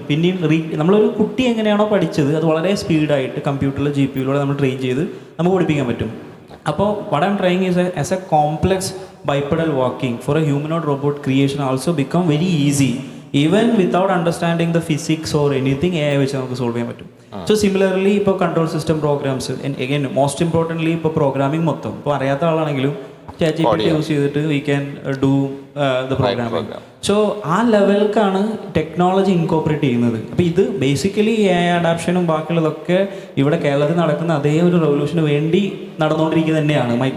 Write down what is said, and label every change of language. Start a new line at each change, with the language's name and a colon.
Malayalam: പിന്നെയും നമ്മളൊരു കുട്ടി എങ്ങനെയാണോ പഠിച്ചത് അത് വളരെ സ്പീഡായിട്ട് കമ്പ്യൂട്ടറിൽ GPUയിലൂടെ നമ്മൾ ട്രെയിൻ ചെയ്ത് നമുക്ക് പഠിപ്പിക്കാൻ പറ്റും.
English: അപ്പോൾ what I'm trying is as a complex bipedal walking for a humanoid robot creation also become very easy even without understanding the physics or anything.
Malayalam: AI വെച്ച് നമുക്ക് സോൾവ് ചെയ്യാൻ പറ്റും. സോ സിമിലർലി ഇപ്പോൾ control system programmes, again most importantly ഇപ്പോൾ programming മൊത്തം ഇപ്പോൾ അറിയാത്ത ആളാണെങ്കിലും ChatGPT use ചെയ്തിട്ട്
English: We can do the programming.
Malayalam: So ആ ലെവൽക്കാണ് ടെക്നോളജി ഇൻകോപ്പറേറ്റ് ചെയ്യുന്നത്. അപ്പോൾ ഇത് ബേസിക്കലി AI അഡാപ്ഷനും ബാക്കിയുള്ളതൊക്കെ ഇവിടെ കേരളത്തിൽ നടക്കുന്ന അതേ ഒരു റെവല്യൂഷന് വേണ്ടി നടന്നുകൊണ്ടിരിക്കുന്നത് തന്നെയാണ്.